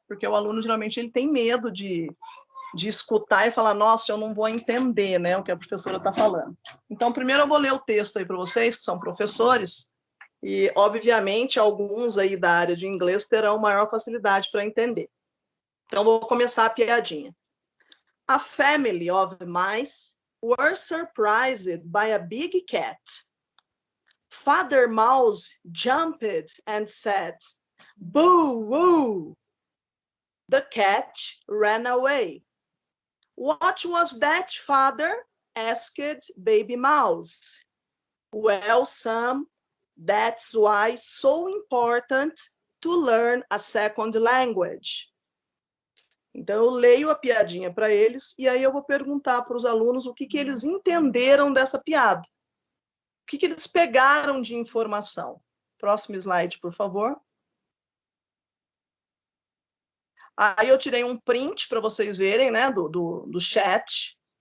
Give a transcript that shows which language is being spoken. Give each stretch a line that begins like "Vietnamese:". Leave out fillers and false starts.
Portuguese: Porque o aluno, geralmente, ele tem medo de escutar e falar, nossa, eu não vou entender, né, o que a professora está falando. Então, primeiro eu vou ler o texto aí para vocês, que são professores, e, obviamente, alguns aí da área de inglês terão maior facilidade para entender. Então, vou começar a piadinha.
English: A family of mice were surprised by a big cat. Father Mouse jumped and said, "Boo, woo!" The cat ran away. What was that, father? Asked Baby Mouse. Well, Sam, that's why it's so important to learn a second language.
Portuguese: Então, eu leio a piadinha para eles e aí eu vou perguntar para os alunos o que eles entenderam dessa piada. O que eles pegaram de informação. Próximo slide, por favor. Aí eu tirei um print para vocês verem, né, do chat.